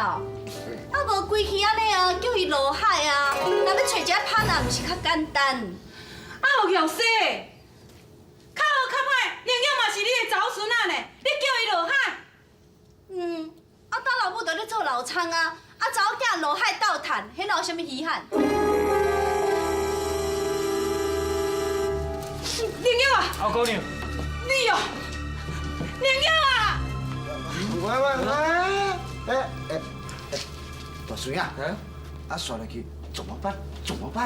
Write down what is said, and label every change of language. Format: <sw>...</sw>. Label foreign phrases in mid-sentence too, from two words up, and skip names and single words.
<nan>啊，无规气安尼啊，叫伊落海啊！若要找一个partner，啊，毋是较简单。啊，有弱势，较好较歹，灵玉嘛是你的查某孙仔呢，你叫伊落海？啊，当老母就咧做老苍啊！啊，查某囝落海斗趁，迄哪有啥物稀罕？灵玉啊！后姑娘，你哦，灵玉啊！喂，大孙啊，啊刷下去怎么办？</nan>